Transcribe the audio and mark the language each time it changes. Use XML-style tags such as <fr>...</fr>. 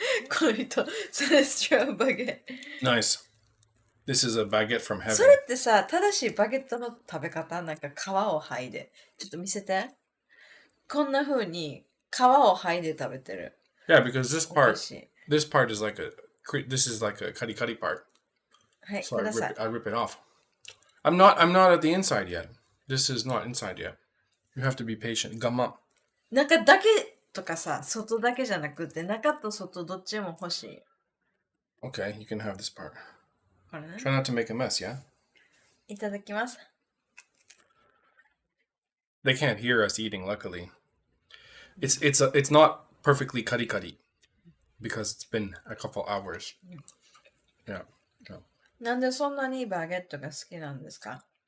<ja>この人、Celestial baguette.</ja> <en>Nice. This is a baguette from heaven.</en> <ja>それってさ、正しいバゲットの食べ方なんか皮を剥いで。ちょっと見せて。こんな風に皮を剥いで食べてる。</ja> <en>Yeah, because this part is like this is like a cutty part.</en> <ja>はい、</ja> <en>So</en> <ja>ください。</ja> <en>I rip it off. I'm not at the inside yet. This is not inside yet. You have to be patient. 我慢。</en> <ja>中だけとかさ、外だけじゃなくて、中と外どっちも欲しい。</ja> <en>Okay, you can have this part.</en> <ja>これね。</ja> <en>Try not to make a mess, yeah?</en> <ja>いただきます。</ja> <en>They can't hear us eating, luckily. It's not perfectly cutty because it's been a couple hours. Yeah.</en> <ja>なんでそんなにバゲットが好きなんですか</ja>